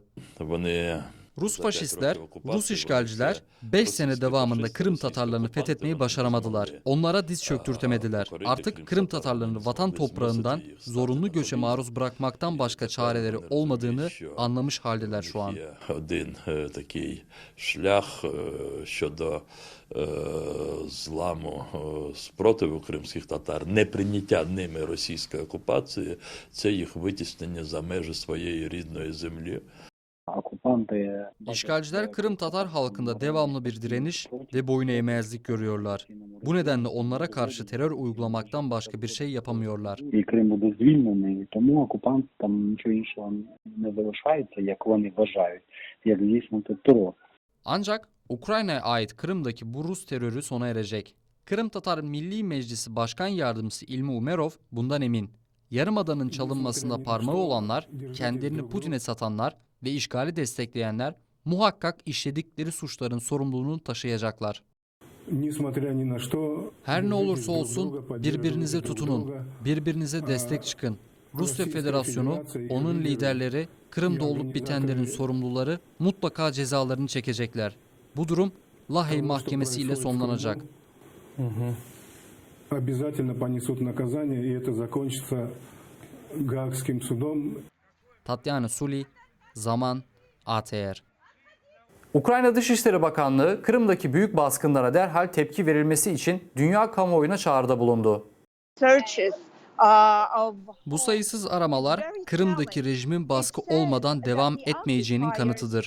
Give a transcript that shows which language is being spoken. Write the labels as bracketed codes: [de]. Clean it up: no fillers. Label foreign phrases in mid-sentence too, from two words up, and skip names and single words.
[tr] Rus faşistler, Rus işgalciler 5 sene devamında Kırım Tatarlarını fethetmeyi başaramadılar. Onlara diz çöktürtemediler. Artık Kırım Tatarlarını vatan toprağından zorunlu göçe maruz bırakmaktan başka çareleri olmadığını anlamış haldeler şu an. [uk] Один такий шлях щодо зламу спротиву кримських татар, неприйняття ними російської окупації, це їх витіснення за межі своєї рідної землі. [tr] İşgalciler Kırım Tatar halkında devamlı bir direniş ve boyun eğmezlik görüyorlar. Bu nedenle onlara karşı terör uygulamaktan başka bir şey yapamıyorlar. [uk] І Крим буде звільнений, тому окупантам нічого іншого не залишається, як вони вважають, як здійснити терор. [tr] Ancak Ukrayna'ya ait Kırım'daki bu Rus terörü sona erecek. Kırım Tatar Milli Meclisi Başkan Yardımcısı İlmi Umerov bundan emin. Yarımadanın çalınmasında parmağı olanlar, kendilerini Putin'e satanlar ve işgali destekleyenler muhakkak işledikleri suçların sorumluluğunu taşıyacaklar. Her ne olursa olsun birbirinize tutunun, birbirinize destek çıkın. Rusya Federasyonu, onun liderleri, Kırım'da olup bitenlerin sorumluları mutlaka cezalarını çekecekler. Bu durum Lahey Mahkemesi ile sonlanacak. [ru] Обязательно понесут наказание, и это закончится Гаагским судом. [tr] Tatyana Suli, Zaman, ATR. Ukrayna Dışişleri Bakanlığı, Kırım'daki büyük baskınlara derhal tepki verilmesi için dünya kamuoyuna çağrıda bulundu. Bu sayısız aramalar, Kırım'daki rejimin baskı olmadan devam etmeyeceğinin kanıtıdır.